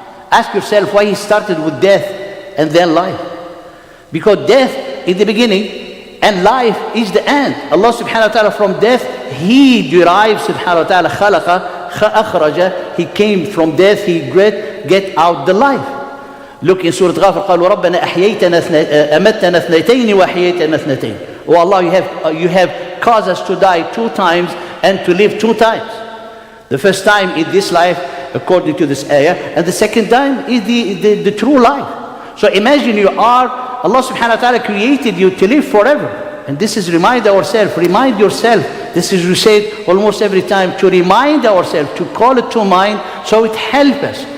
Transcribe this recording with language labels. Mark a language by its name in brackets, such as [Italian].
[English] Ask yourself why he started with death and then life. Because death is the beginning and life is the end. Allah subhanahu wa ta'ala, from death, He derives subhanahu wa ta'ala, khalaqa, akhraja, He came from death, He get out the life. Look in Surah Ghafir, [Arabic] قالوا ربنا أمتنا اثنتين وأحييتنا اثنتين. [English] Oh Allah, you have caused us to die 2 times and to live 2 times. The first time in this life, according to this ayah, and the second time is the true life. So imagine Allah subhanahu wa ta'ala created you to live forever. And this is remind yourself. This is we say almost every time, to remind ourselves, to call it to mind, so it helps us.